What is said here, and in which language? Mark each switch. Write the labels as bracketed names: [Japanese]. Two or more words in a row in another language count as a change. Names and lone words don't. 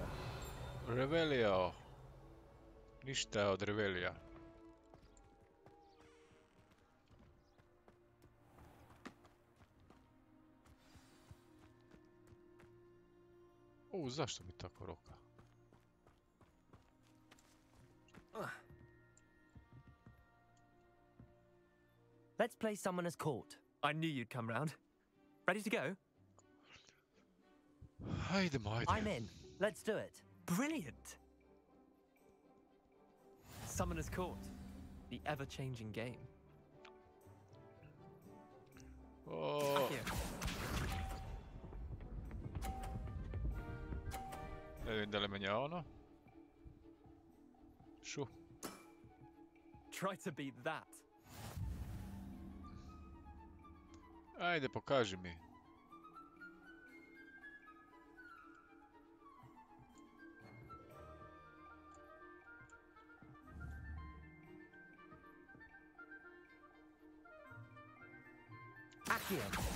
[Serbian] Revelio. Ništa od Revelija. Zašto mi tako roka? [English] Let's play Summoner's Court. I knew you'd come round. Ready to go? [Serbian] Hajdemo, ajde. [English] I'm in. Let's do it. Brilliant! Summoner's Court. The ever-changing game. Here. [Serbian] Ne vidim da li menja ono. Šu. [English] Try to beat that. [Serbian] Ajde, pokaži mi. Accio.